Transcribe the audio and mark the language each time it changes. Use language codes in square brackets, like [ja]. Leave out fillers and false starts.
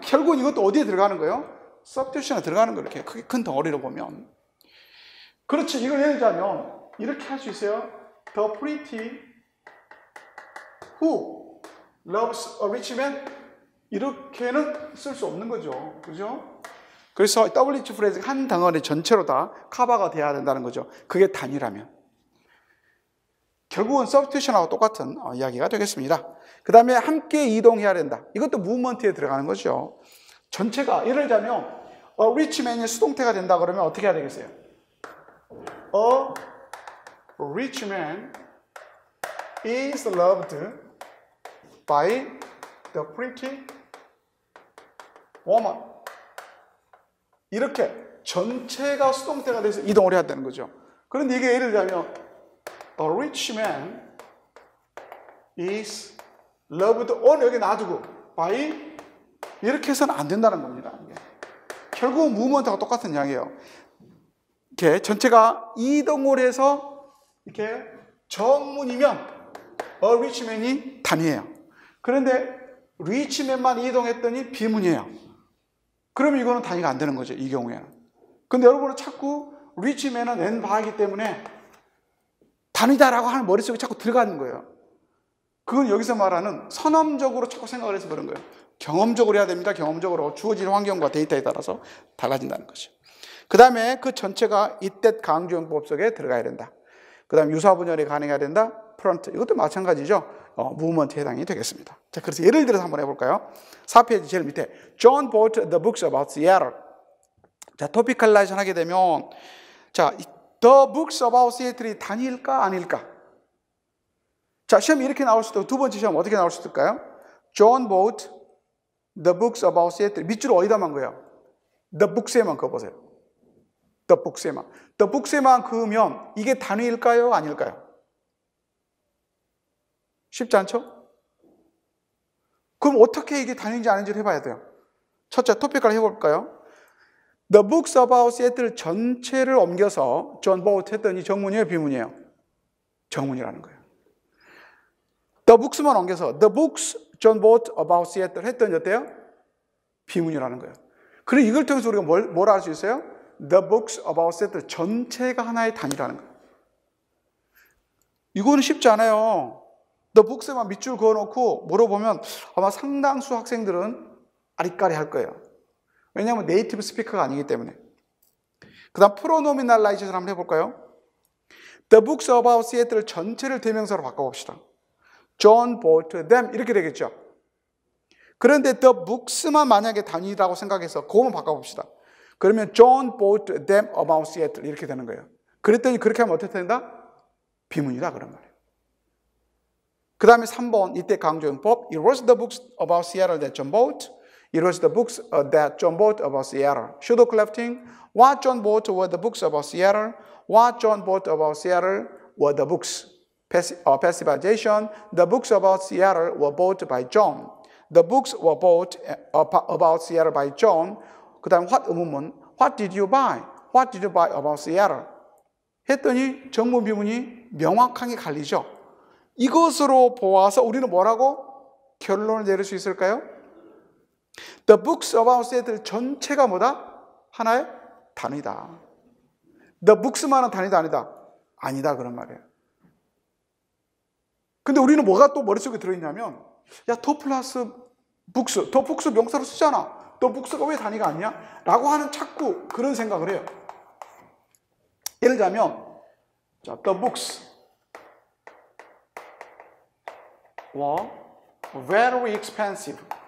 [ko] 결국은 이것도 어디에 들어가는 거예요? substitution에 들어가는 거예요. 이렇게 크게 큰 덩어리로 보면. 그렇지. 이걸 예를 들자면 이렇게 할 수 있어요. [en] The pretty who loves a rich man? [ko] 이렇게는 쓸 수 없는 거죠. 그죠? 그래서 WH 프레이즈가 한 덩어리 전체로 다 커버가 돼야 된다는 거죠. 그게 단위라면. 결국은 substitution하고 똑같은 이야기가 되겠습니다. 그 다음에 함께 이동해야 된다. 이것도 movement에 들어가는 거죠. 전체가 예를 들자면 a rich man이 수동태가 된다 그러면 어떻게 해야 되겠어요? [en] A rich man is loved by the pretty woman. [ko] 이렇게 전체가 수동태가 돼서 이동을 해야 되는 거죠. 그런데 이게 예를 들자면 [en] A rich man is loved on [ko] 여기 놔두고 by 이렇게 해서는 안 된다는 겁니다. 결국은 movement하고 똑같은 이야기예요. 이렇게 전체가 이동을 해서 이렇게 정문이면 A rich man이 단위예요. 그런데 rich man만 이동했더니 비문이에요. 그러면 이거는 단위가 안 되는 거죠. 이 경우에는. 근데 여러분은 자꾸 rich man은 N 바이기 때문에 단위다라고 하는 머릿속에 자꾸 들어가는 거예요. 그건 여기서 말하는 선언적으로 자꾸 생각을 해서 그런 거예요. 경험적으로 해야 됩니다. 경험적으로 주어진 환경과 데이터에 따라서 달라진다는 거죠. 그 다음에 그 전체가 이때 강조용법 속에 들어가야 된다. 그 다음 유사분열이 가능해야 된다. 프런트. 이것도 마찬가지죠. 무브먼트에 해당이 되겠습니다. 자, 그래서 예를 들어서 한번 해볼까요? 4페이지 제일 밑에 [en] John bought the books about Seattle. [ko] 자, 토피컬라이션 하게 되면 자, [en] the books about Seattle [ko] 이 단위일까 아닐까? 자, 시험이 이렇게 나올 수도 있고 두 번째 시험 어떻게 나올 수 있을까요? [en] John bought the books about Seattle. [ko] 밑줄 어디다 만 거예요? The books에만 그어보세요. The books에만. The books에만 그으면 이게 단위일까요? 아닐까요? 쉽지 않죠? 그럼 어떻게 이게 단위인지 아닌지를 해봐야 돼요. 첫째, 토픽을 해볼까요? [en] The books about Seattle [ko] 전체를 옮겨서 [en] John bought [ko] 했더니 정문이에요? 비문이에요? 정문이라는 거예요. [en] The books만 옮겨서 The books John bought about Seattle [ko] 했더니 어때요? [en] 비문이라는 거예요. [ko] 그리고 이걸 통해서 우리가 뭘 알 수 있어요? [en] The books about Seattle [ko] 전체가 하나의 단위라는 거예요. 이거는 쉽지 않아요. The books에만 밑줄 그어놓고 물어보면 아마 상당수 학생들은 아리까리 할 거예요. 왜냐하면 네이티브 스피커가 아니기 때문에. 그 다음 프로노미널라이제이션 한번 해볼까요? [en] The books about Seattle [ko] 전체를 대명사로 바꿔봅시다. [en] John bought them [ko] 이렇게 되겠죠. 그런데 the books만 만약에 단위라고 생각해서 그거만 바꿔봅시다. [en] 그러면 John bought them about Seattle [ko] 이렇게 되는 거예요. 그랬더니 그렇게 하면 어떻게 된다? 비문이다 그런 말이에요. 그 다음에 3번 이때 강조용법 [en] It was the books about Seattle that John bought. It was the books that John bought about Seattle. Pseudo collecting What John bought were the books about Seattle. What John bought about Seattle were the books. Passivization The books about Seattle were bought by John. The books were bought about Seattle by John. [ko] 그 다음 [en] what 의문문 What did you buy? What did you buy about Seattle? [ko] 했더니 정문 비문이 명확하게 갈리죠. 이것으로 보아서 우리는 뭐라고 결론을 내릴 수 있을까요? [en] The books about Seattle [ko] 전체가 뭐다? 하나의 단위다. The books만은 단위다 아니다? 아니다 그런 말이에요. 근데 우리는 뭐가 또 머릿속에 들어있냐면 야, 더 플러스 북스, 더 북스 명사로 쓰잖아. 더 북스가 왜 단위가 아니냐? 라고 하는 자꾸 그런 생각을 해요. 예를 들자면 자, [en] the books were very expensive.